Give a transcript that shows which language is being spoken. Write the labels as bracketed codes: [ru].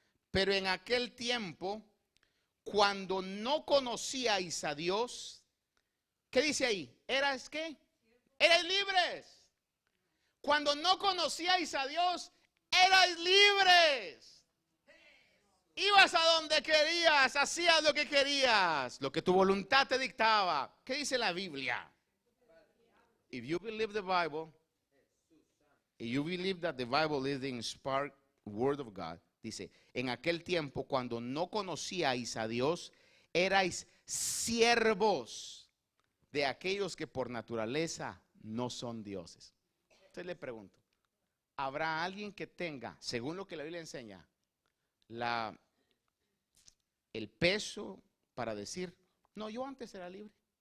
[es] Pero en aquel tiempo, cuando no conocíais a Dios, ¿qué dice ahí? ¿Eras qué? Erais libres. Cuando no conocíais a Dios, erais libres. Ibas a donde querías, hacías lo que querías, lo que tu voluntad te dictaba. ¿Qué dice la Biblia? [en] If you believe the Bible, if you believe that the Bible is the inspired word of God, [es] dice, en aquel tiempo cuando no conocíais a Dios, erais siervos de aquellos que por naturaleza no son dioses. Entonces le pregunto, ¿habrá alguien que tenga, según lo que la Biblia enseña, el peso para decir, no, yo antes era libre?